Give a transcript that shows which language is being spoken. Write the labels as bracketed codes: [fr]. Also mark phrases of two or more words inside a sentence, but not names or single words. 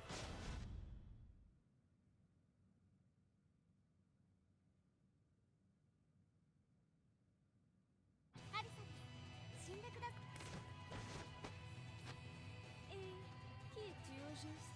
[ja] アリサです死んでください [fr] qui es-tu au juste